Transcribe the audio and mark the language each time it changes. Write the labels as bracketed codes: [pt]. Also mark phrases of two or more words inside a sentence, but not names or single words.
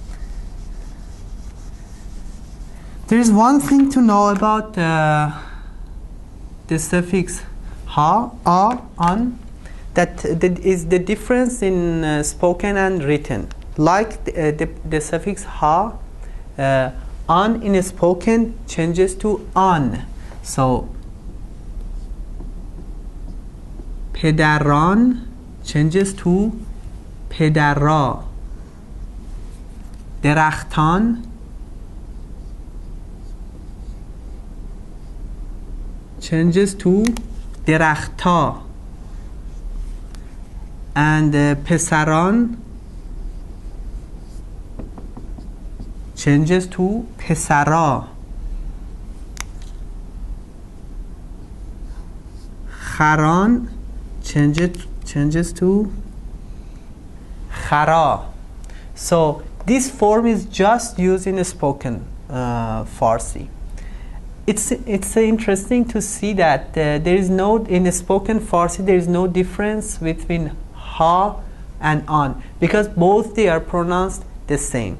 [en] There is one thing to know about the suffix ha, an, that is the difference in spoken and written. Like the suffix ha, an in spoken changes to an. So پدران changes to پدرا. درختان changes to درختا. And پسران changes to پسرا. خران changes to khara. So this form is just used in spoken Farsi. It's interesting to see that there is no, in spoken Farsi there is no difference between ha and an, because both they are pronounced the same.